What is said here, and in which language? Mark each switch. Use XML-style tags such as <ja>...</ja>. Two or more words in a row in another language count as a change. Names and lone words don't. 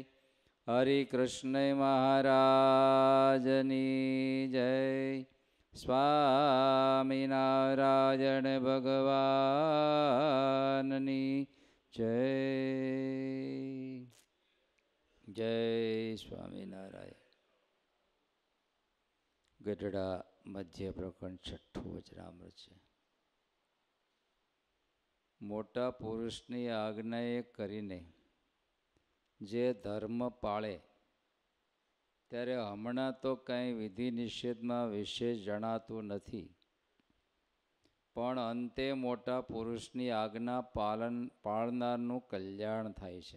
<gu>હરિકૃષ્ણ મહારાજની જય। સ્વામીનારાયણ ભગવાનની જય। જય સ્વામીનારાયણ। ગઢડા મધ્ય પ્રકરણ 6 વચનામૃત છે. મોટા પુરુષની આજ્ઞાએ કરીને જે ધર્મ પાળે ત્યારે હમણાં તો કાંઈ વિધિ નિષેધમાં વિશેષ જણાતું નથી, પણ અંતે મોટા પુરુષની આજ્ઞા પાળનારનું કલ્યાણ થાય છે.</gu>